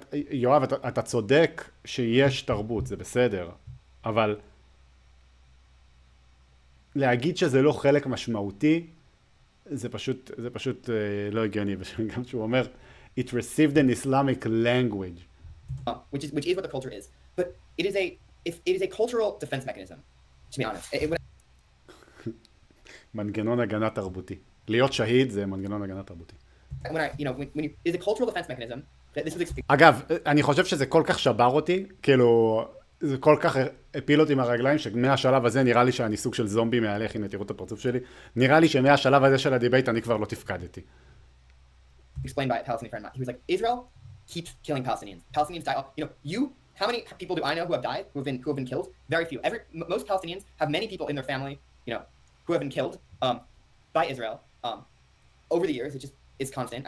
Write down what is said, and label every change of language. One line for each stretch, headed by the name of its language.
Hebrew: יואב, אתה צודק שיש תרבות, זה בסדר, אבל להגיד שזה לא חלק משמעותי, זה פשוט לא הגיוני, וגם שהוא אומר,
English: it received an Islamic language. Which is what the culture is. But it is a cultural defense mechanism, to be honest.
Hebrew: מנגנון הגנה תרבותי. להיות שהיד זה מנגנון הגנה תרבותי.
English: It's a cultural defense mechanism that this was...
Hebrew: אגב, אני חושב שזה כל כך שבר אותי, כאילו, זה כל כך הפיל אותי מהרגליים, שמהשלב הזה נראה לי שאני סוג של זומבי מהלך, הנה תראו את הפרצוף שלי, נראה לי שמהשלב הזה של הדיבייט אני כבר לא תפקדתי.
English: Explained by a Palestinian friend. He was like, Israel keeps killing Palestinians. Palestinians die. How many people do I know who have died, who have been killed? Very few. Most Palestinians have many people in their family, who have been killed by Israel over the years. is constant.